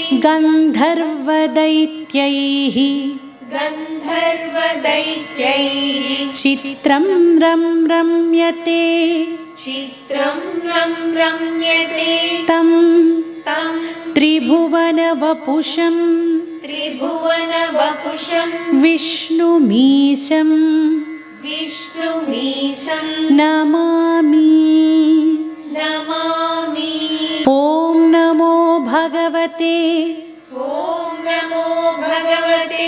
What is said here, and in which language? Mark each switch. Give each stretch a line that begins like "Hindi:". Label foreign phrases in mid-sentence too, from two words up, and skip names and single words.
Sanskrit: గంధర్వదైత్యైః గంధర్వదైత్యైః చిత్రం రమ్యతే చిత్రం రమ్యతే తం తం త్రిభువన वपुषं त्रिभुवनवपुषं विष्णुमीशं विष्णुमीशं नमामि। नमामि। ॐ नमो भगवते ॐ नमो भगवते